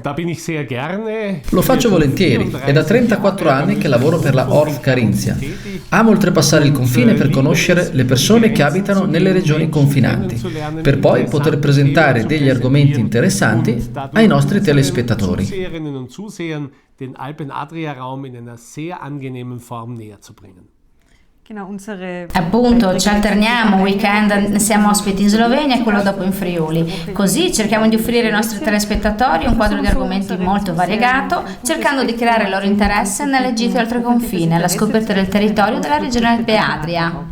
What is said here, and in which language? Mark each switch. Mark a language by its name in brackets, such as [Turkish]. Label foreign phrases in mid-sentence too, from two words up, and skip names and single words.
[Italian] Lo faccio volentieri, è da 34 anni che lavoro per la ORF Carinzia. Amo oltrepassare il confine per conoscere le persone che abitano nelle regioni confinanti, per poi poter presentare degli argomenti interessanti ai nostri telespettatori. [German] Den Alpen-Adria-Raum in einer sehr angenehmen Form näher zu bringen. [Italian] Appunto, ci alterniamo, weekend siamo ospiti in Slovenia e quello dopo in Friuli. Così cerchiamo di offrire ai nostri telespettatori un quadro di argomenti molto variegato, cercando di creare il loro interesse nelle gite oltre confine, alla scoperta del territorio della regione Alpe-Adria.